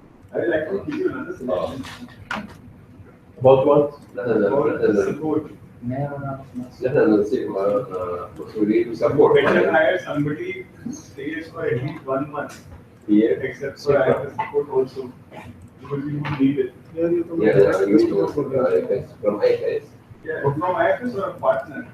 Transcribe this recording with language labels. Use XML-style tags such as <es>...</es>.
<en>I would like to give you another suggestion about what? about the support.</en> <ar>نحن نصير مسؤولين وسبورت</ar> <en>Better hire somebody who stays for at least 1 month, except for IFS support also, because you would need it.</en> <hi>यार ये तो</hi> <en>from IFS. Yeah, from IFS or a partner.</en>